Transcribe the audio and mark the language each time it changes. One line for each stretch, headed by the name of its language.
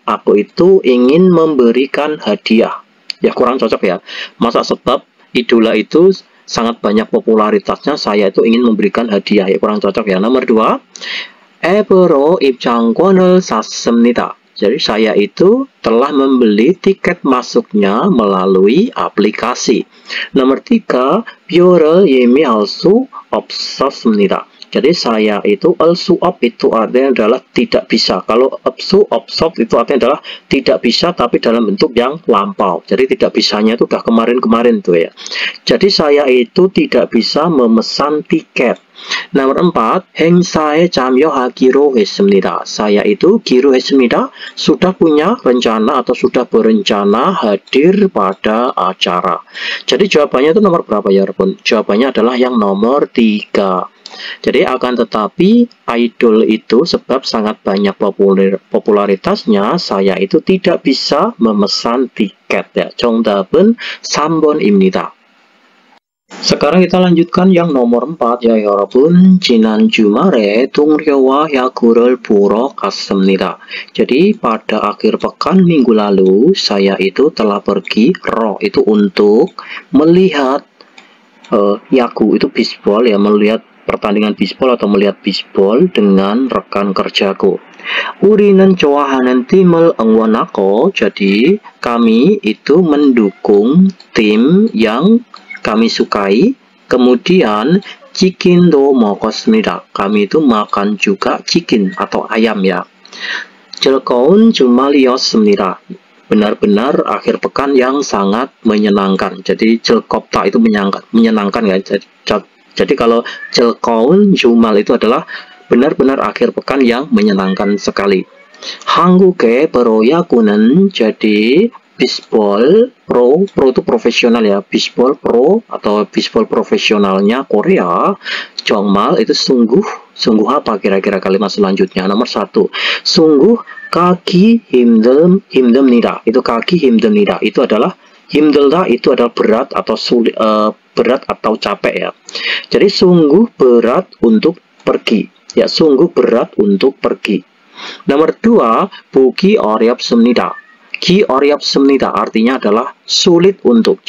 Indonesian: Aku itu ingin memberikan hadiah. Ya, kurang cocok ya. Masa sebab idola itu sangat banyak popularitasnya, saya itu ingin memberikan hadiah. Ya, kurang cocok ya. Nomor 2,
Korean: 앱으로 입장권을 샀습니다.
Indonesian: Jadi saya itu telah membeli tiket masuknya melalui aplikasi. Nomor 3,
Korean: 표를 예매할 수 없었습니다.
Indonesian: Jadi saya itu al-su'ab itu artinya adalah tidak bisa. Kalau absu-absob itu artinya adalah tidak bisa tapi dalam bentuk yang lampau. Jadi tidak bisanya itu udah kemarin-kemarin tuh ya. Jadi saya itu tidak bisa memesan tiket. Nomor 4,
Korean: 행사에 참여하기로 했습니다.
Indonesian: Saya itu
Korean: 기로했습니다.
Indonesian: Sudah punya rencana atau sudah berencana hadir pada acara. Jadi jawabannya itu nomor berapa ya, Rebun? Jawabannya adalah yang nomor 3. Jadi akan tetapi idol itu sebab sangat banyak popularitasnya, saya itu tidak bisa memesan tiket ya.
Korean: 정답은 3번입니다.
Indonesian: Sekarang kita lanjutkan yang nomor 4 ya 여러분.
Korean: 지난 주말에 동료와 야구를 보러 갔습니다.
Indonesian: Jadi pada akhir pekan minggu lalu saya itu telah pergi itu untuk melihat yaku itu baseball ya, melihat pertandingan bisbol atau melihat bisbol dengan rekan kerjaku.
Korean: 우리는 좋아하는 팀을 응원하고,
Indonesian: jadi kami itu mendukung tim yang kami sukai.
Korean: Kemudian 치킨도 먹었습니다.
Indonesian: Kami itu makan juga chicken atau ayam ya.
Korean: 즐거운 주말이었습니다.
Indonesian: Benar-benar akhir pekan yang sangat menyenangkan. Jadi 즐겁다 itu menyenangkan ya. Jadi kalau 즐거운 주말 itu adalah benar-benar akhir pekan yang menyenangkan sekali.
Korean: 한국의 프로야구는,
Indonesian: jadi bisbol pro itu profesional ya, bisbol pro atau bisbol profesionalnya Korea. 정말 itu sungguh apa kira-kira kalimat selanjutnya? Nomor 1, sungguh kaki 힘듭니다. Itu kaki 힘듭니다. Itu adalah 힘들다 itu adalah berat atau sulit, berat atau capek ya. Jadi sungguh berat untuk pergi. Ya, sungguh berat untuk pergi. Nomor 2,
Korean: 보기 어렵습니다. 기 어렵습니다
Indonesian: artinya adalah sulit untuk.